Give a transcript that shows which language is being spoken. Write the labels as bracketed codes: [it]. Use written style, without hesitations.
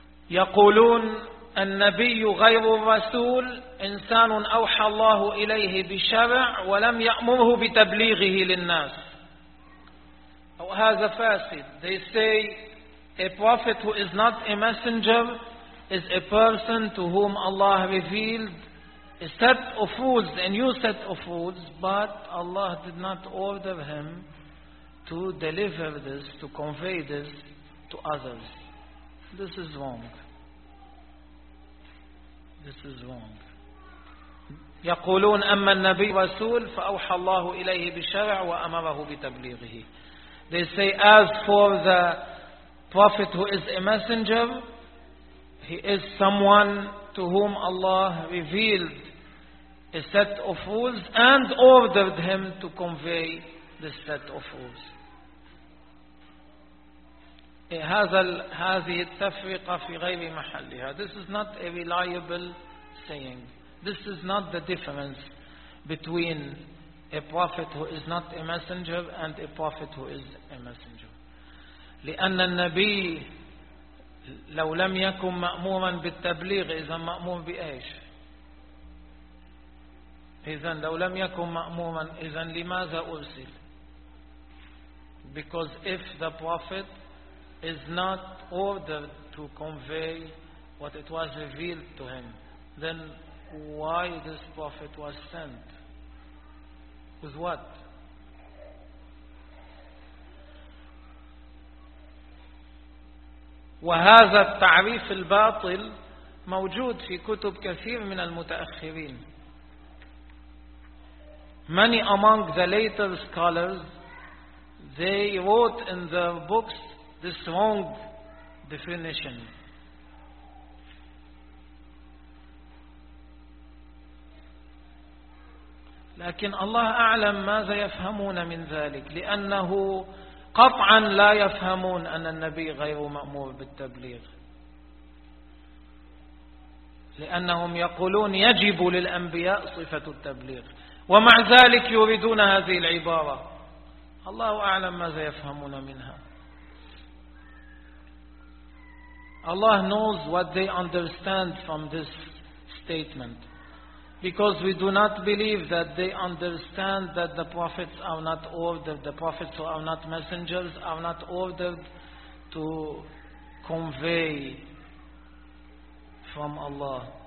[ar] يقولون النبي غير الرسول إنسان أوحى الله إليه بشرع ولم يأمره بتبليغه للناس. أو هذا فاسد. [en] They say a prophet who is not a messenger is a person to whom Allah revealed a set of rules, a new set of rules, but Allah did not order him to deliver this, to convey this to others. This is wrong. This is wrong. [ar] يقولون أما النبي رسول فأوحى الله إليه بشرع وأمره بتبليغه. [en] They say as for the prophet who is a messenger, he is someone to whom Allah revealed a set of rules and ordered him to convey the set of rules. [ar] هذه التفرقة في غير محلها. [en] This is not a reliable saying. This is not the difference between a prophet who is not a messenger and a prophet who is a messenger. [ar] لأن النبي لو لم يكن مأمورا بالتبليغ إذا مأمور بإيش؟ إذن لو لم يكن مأموما إذن لماذا أرسل؟ [en] Because if the prophet is not ordered to convey what it was revealed to him, then why this prophet was sent? With what? [ar] وهذا التعريف الباطل موجود في كتب كثير من المتأخرين. [en] Many among the later scholars, they wrote in their books this wrong definition. [ar] لكن الله أعلم ماذا يفهمون من ذلك، لأنه قطعا لا يفهمون أن النبي غير مأمور بالتبليغ. لأنهم يقولون يجب للأنبياء صفة التبليغ. ومع ذلك يريدون هذه العبارة. الله أعلم ماذا يفهمون منها. [en] Allah knows what they understand from this statement. Because we do not believe that they understand that the prophets are not ordered, the prophets who are not messengers are not ordered to convey from Allah.